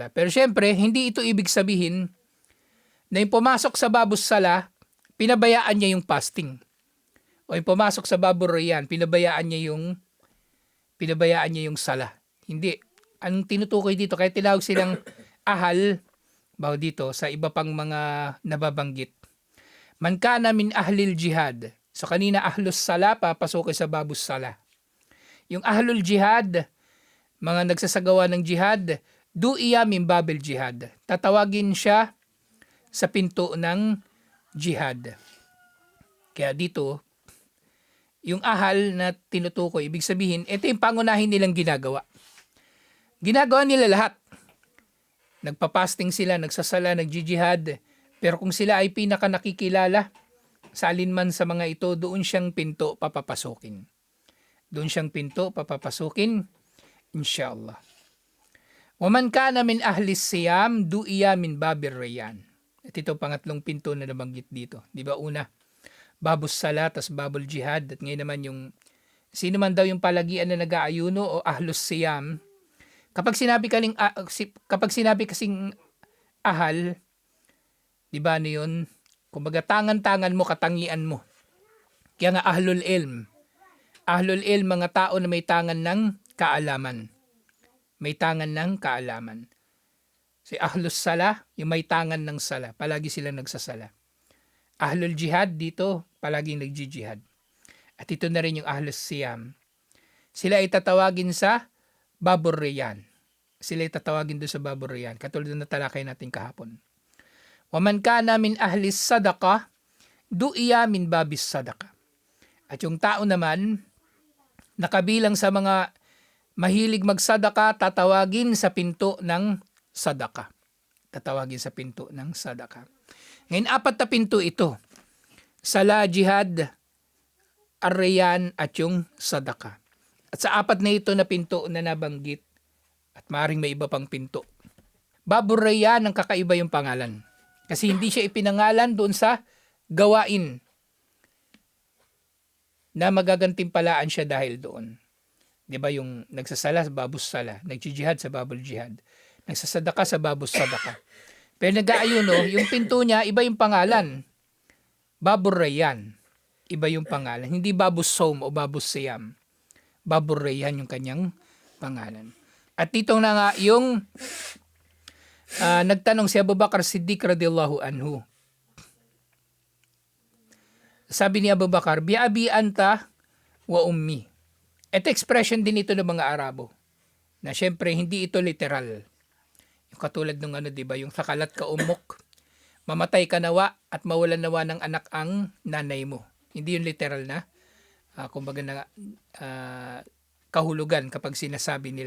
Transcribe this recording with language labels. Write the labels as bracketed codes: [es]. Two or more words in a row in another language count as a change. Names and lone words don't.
[tl] Pero syempre, hindi ito ibig sabihin na yung pumasok sa [ar] باب الصلاة, [tl] pinabayaan niya yung fasting. O yung pumasok sa Baburiyan, pinabayaan niya yung sala. Hindi. Ang tinutukoy dito, kaya tinawag silang ahal, dito sa iba pang mga nababanggit. [ar] من كان من أهل الجهاد. [tl] So kanina [ar] أهل الصلاة, [tl] papasok sa [ar] باب الصلاة. [tl] Yung [ar] أهل الجهاد, [tl] mga nagsasagawa ng jihad, [ar] دعي من باب الجهاد. [tl] Tatawagin siya sa pinto ng jihad. Kaya dito, yung ahal na tinutukoy, ibig sabihin, ito yung pangunahin nilang ginagawa. Ginagawa nila lahat. Nagpapasting sila, nagsasala, nagjijihad. Pero kung sila ay pinaka nakikilala sa alinman sa mga ito, doon siyang pinto papapasukin. Doon siyang pinto papapasukin, inshallah. [ar] ومن كان من أهل الصيام دعي من باب الريان. [tl] At ito pangatlong pinto na nabanggit dito. Di ba una, [ar] باب الصلاة, [tl] tas [ar] باب الجهاد. [tl] At ngayon naman yung, sino man daw yung palagian na nag-aayuno o [ar] أهل الصيام. [tl] Kapag sinabi kasing ahal, di ba ano yun? Kumbaga tangan-tangan mo, katangian mo. Kaya nga [ar] أهل العلم أهل العلم, [tl] mga tao na may tangan ng kaalaman. may tangan ng kaalaman. Si [ar] أهل الصلاة, [tl] yung may tangan ng sala, palagi sila nagsasala. [ar] أهل الجهاد [tl] dito, palaging nagjijihad. At ito na rin yung [ar] أهل الصيام. [tl] Sila ay tatawagin sa [ar] باب الريان. [tl] Sila ay tatawagin doon sa [ar] باب الريان, [tl] katulad na talakay natin kahapon. [ar] ومن كان من أهل الصدقة دعي من باب الصدقة. [tl] At yung tao naman, nakabilang sa mga mahilig magsadaka, tatawagin sa pinto ng sadaka. Tatawagin sa pinto ng sadaka. Ngayon, 4 na pinto ito. Sala, jihad, ar-rayyan, at yung sadaka. At sa 4 na ito na pinto na nabanggit, at maaaring may iba pang pinto. [ar] باب الريان [tl] ang kakaiba yung pangalan. Kasi hindi siya ipinangalan doon sa gawain na magagantimpalaan siya dahil doon. 'Di ba yung nagsasala sa [ar] باب الصلاة, [tl] nagjihad sa [ar] باب الجهاد, [tl] nagsasadaka sa [ar] باب الصدقة. [tl] Pero nag-aayuno, yung pinto niya iba yung pangalan. [ar] باب الريان, [tl] iba yung pangalan. Hindi [ar] باب الصوم [tl] o [ar] باب الصيام. باب الريان [tl] yung kanyang pangalan. At dito na nga yung nagtanong si Abu Bakar Siddiq [ar] رضي الله عنه. [tl] Sabi ni Abu Bakar, [ar] بأبي أنت وأمي. [tl] Ito expression din ito ng mga Arabo. Na syempre hindi ito literal. Yung katulad ng ano, 'di ba, yung [ar] ثكلتك أمك. [tl] Mamatay ka nawa at mawalan nawa ng anak ang nanay mo. Hindi yung literal na kumbaga na kahulugan kapag sinasabi nila.